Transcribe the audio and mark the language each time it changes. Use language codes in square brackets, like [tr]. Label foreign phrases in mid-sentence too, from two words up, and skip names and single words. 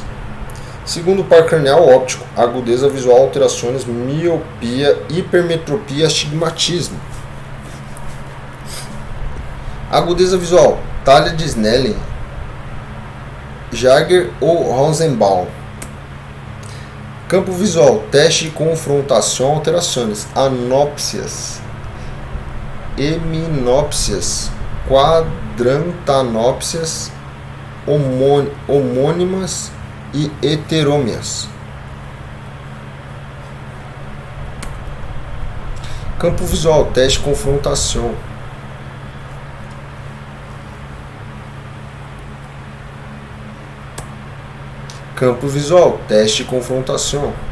[pt] Segundo par cranial óptico, agudeza visual, alterações, miopia, hipermetropia, astigmatismo. Agudeza visual, talha de Snellen, Jaeger ou Rosenbaum. Campo visual, teste de confrontação, alterações, anópsias, heminópsias, quadrantanópsias, homônimas e heterômias. Campo visual, teste de confrontação. Campo visual, teste de confrontação.